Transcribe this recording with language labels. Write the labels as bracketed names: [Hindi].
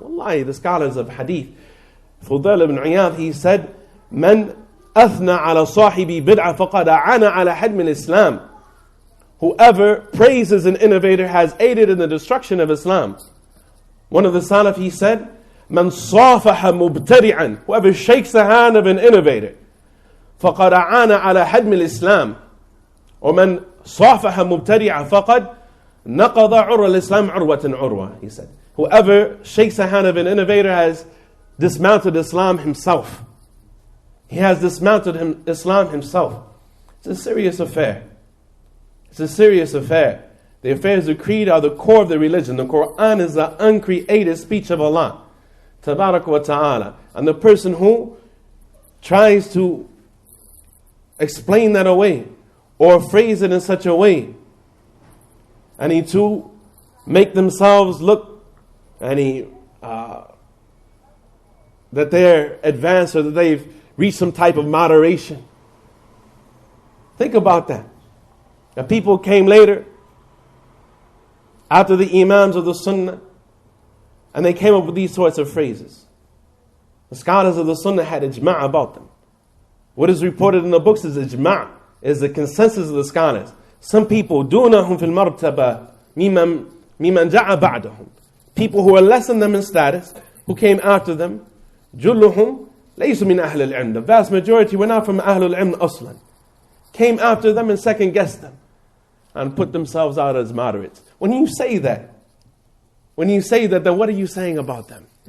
[Arabic] Wallahi, [English] the scholars of hadith, Fudail ibn Iyadh, he said, [Arabic] Man athna ala sahibi bid'ah faqad a'ana ala hadm al-Islam. [English] Whoever praises an innovator has aided in the destruction of Islam. One of the Salaf, he said, [Arabic] Man safaha mubtari'an. [English] Whoever shakes the hand of an innovator, [Arabic] فقد أعان على هدم الإسلام. ومن صافح مبتدع فقد نقض عروة الإسلام عروة عروة. [English] He said, whoever shakes the hand of an innovator has dismounted Islam himself. He has dismounted Islam himself. It's a serious affair. It's a serious affair. The affairs of creed are the core of the religion. The Qur'an is the uncreated speech of Allah Tabarak wa Ta'ala. And the person who tries to explain that away or phrase it in such a way and to make themselves look that they're advanced or that they've reached some type of moderation. Think about that. The people came later after the Imams of the Sunnah and they came up with these sorts of phrases. The scholars of the Sunnah had ijma' about them. What is reported in the books is ijma', is the consensus of the scholars. Some people, [Arabic] دُونَهُمْ فِي الْمَرْتَبَةِ مِمَّنْ جَعَ بَعْدَهُمْ. [English] People who are less than them in status, who came after them, [Arabic] جُلُّهُمْ لَيْسُ مِنْ أَهْلِ الْعِلْمِ. [English] The vast majority were not from Ahlul Ilm aslan. Came after them and second-guessed them and put themselves out as moderates. When you say that, then what are you saying about them?